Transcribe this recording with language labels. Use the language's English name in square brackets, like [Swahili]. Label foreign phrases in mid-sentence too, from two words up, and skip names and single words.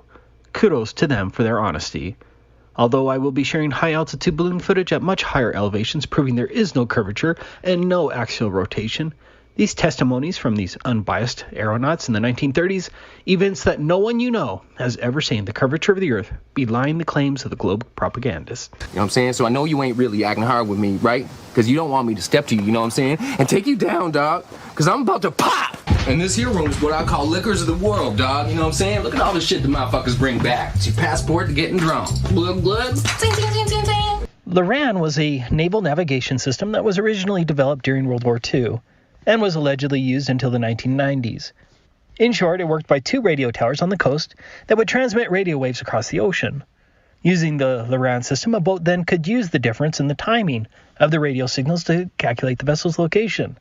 [English] Kudos to them for their honesty. Although I will be sharing high-altitude balloon footage at much higher elevations proving there is no curvature and no axial rotation, these testimonies from these unbiased aeronauts in the 1930s evince that no one you know has ever seen the curvature of the Earth belying the claims of the globe propagandists. You know what I'm saying? So I know you ain't really acting hard with me, right? Because you don't want me to step to you, you know what I'm saying? And take you down, dog. Because I'm about to pop! And this here room is what I call liquors of the world, dog. You know what I'm saying? Look at all the shit the motherfuckers bring back. It's your passport to getting drunk. Blood, blood. Zing, zing, zing, zing, zing. Loran was a naval navigation system that was originally developed during World War II and was allegedly used until the 1990s. In short, it worked by two radio towers on the coast that would transmit radio waves across the ocean. Using the Loran system, a boat then could use the difference in the timing of the radio signals to calculate the vessel's location.